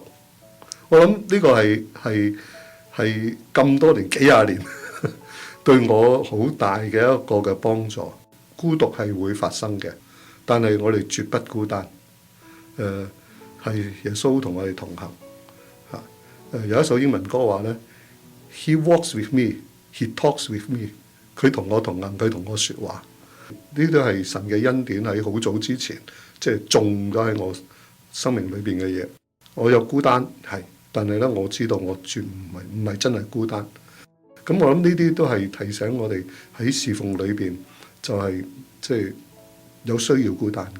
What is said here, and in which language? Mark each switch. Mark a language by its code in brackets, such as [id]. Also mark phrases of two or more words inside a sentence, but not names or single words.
[yue] 我諗呢個係咁多年幾廿年對我好大嘅一個嘅幫助。孤獨係會發生嘅，但係我哋絕不孤單。係耶穌同我哋同行。有一首英文歌話咧 ， [en] He walks with me, He talks with me。 [yue] 佢同我同行，佢同我説話。呢都係神嘅恩典，喺好早之前即係種咗喺我生命裏邊嘅嘢。我有孤單係，但係咧我知道我絕唔係真係孤單。咁我諗呢啲都係提醒我哋喺侍奉裏邊就係即係有需要孤單嘅。